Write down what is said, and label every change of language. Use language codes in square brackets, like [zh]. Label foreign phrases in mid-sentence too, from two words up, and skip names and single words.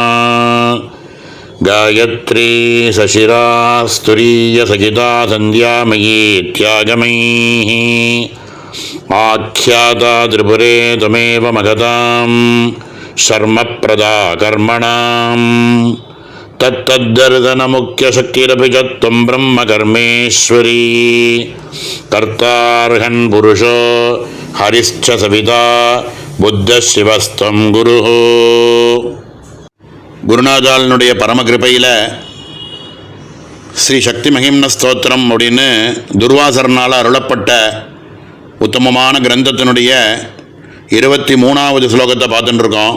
[sa] गायत्री सशिरा स्तुरीयसहिता सन्ध्यामयी त्यागमयीः आख्याता त्रिपुरे त्वमेव महतां शर्मप्रदा कर्मणां। तत्तद्दर्शनमुख्यशक्तिरपि च त्वं ब्रह्मकर्मेश्वरी। कर्तार्हन् पुरुषो हरिश्च सविता बुद्ध शिवस्त्वं गुरु. [ta] குருநாதாளனுடைய பரமகிருப்பையில் ஸ்ரீ சக்தி மகிம்ன ஸ்தோத்திரம் அப்படின்னு துர்வாசரனால் அருளப்பட்ட உத்தமமான கிரந்தத்தினுடைய 23வது ஸ்லோகத்தை பார்த்துட்டு இருக்கோம்.